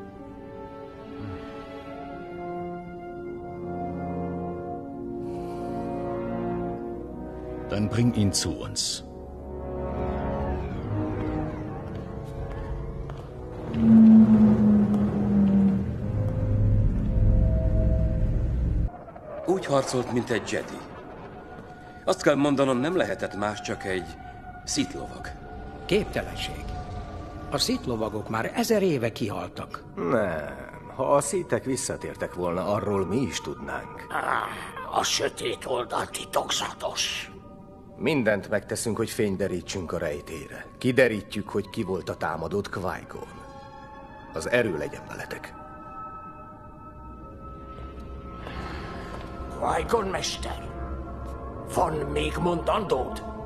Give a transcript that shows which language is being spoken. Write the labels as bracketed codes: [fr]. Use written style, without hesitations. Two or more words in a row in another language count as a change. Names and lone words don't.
[de] Dann bring ihn zu uns. [hu] Úgy harcolt, mint egy Jedi. Azt kell mondanom, nem lehetett más, csak egy Sith lovag. Képtelenség. A Sith lovagok már 1000 éve kihaltak. Nem. Ha a Sithek visszatértek volna, arról mi is tudnánk. A sötét oldal titokzatos. Mindent megteszünk, hogy fényt derítsünk a rejtére. Kiderítjük, hogy ki volt a támadót, Qui-Gon. Az erő legyen veletek. Qui-Gon mester, van még mondandód?